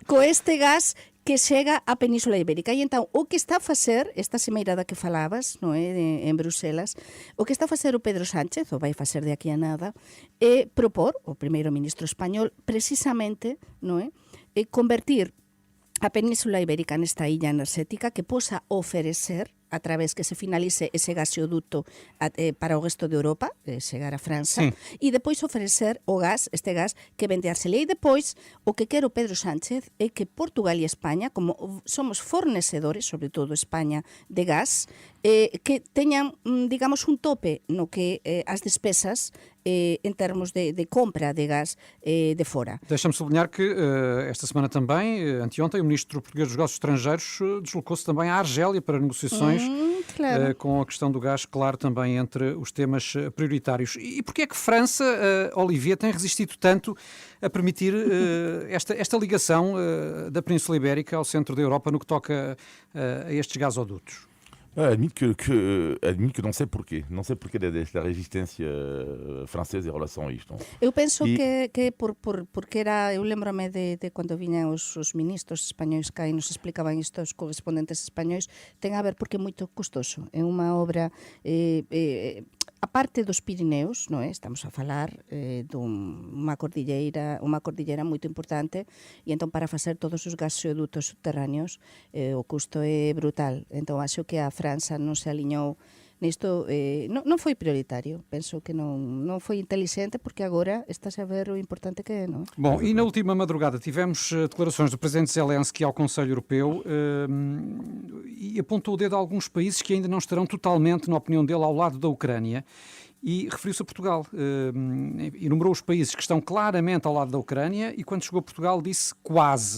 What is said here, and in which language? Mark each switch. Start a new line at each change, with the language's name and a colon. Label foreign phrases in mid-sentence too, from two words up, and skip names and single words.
Galician: este gas que chega á Península Ibérica. E entón, o que está a facer, esta cimeirada que falabas, non é, en Bruselas, o que está a facer o Pedro Sánchez, ou vai facer de aquí a nada, é propor, o primeiro ministro español, precisamente, non é, convertir a Península Ibérica nesta illa enerxética que posa oferecer a través que se finalice ese gasoduto para o resto de Europa, chegar a França, e depois oferecer o gas, este gas que vende a Argelia. E depois, o que quero Pedro Sánchez é que Portugal e España, como somos fornecedores, sobre todo España, de gas, que teñan, digamos, un tope no que as despesas em termos de compra de gás de fora.
Portuguese: Deixa-me sublinhar que esta semana também, anteontem, o Ministro Português dos Negócios Estrangeiros deslocou-se também à Argélia para negociações Claro. com a questão do gás, claro, também entre os temas prioritários. E porquê é que França, Olivier, tem resistido tanto a permitir esta ligação da Península Ibérica ao centro da Europa no que toca a estes gasodutos? Admito que não sei porquê. Não sei porquê da resistência francesa em relação a isto.
Galician: Eu penso que porque era, eu lembro-me de quando vinham os ministros espanhóis cá e nos explicaban isto os correspondentes espanhóis, ten a ver porque é moito custoso. É unha obra a parte dos Pirineos, non é? Estamos a falar dunha cordilleira moito importante, e entón para facer todos os gasodutos subterráneos o custo é brutal. Entón acho que a França non se aliñou nisto, non foi prioritario. Penso que non foi inteligente, porque agora está-se a ver o importante que é, non?
Portuguese: Bom, e na última madrugada tivemos declarações do Presidente Zelensky ao Conselho Europeu e apontou o dedo a alguns países que ainda não estarão totalmente, na opinião dele, ao lado da Ucrânia. E referiu-se a Portugal. Enumerou os países que estão claramente ao lado da Ucrânia e, quando chegou a Portugal, disse quase.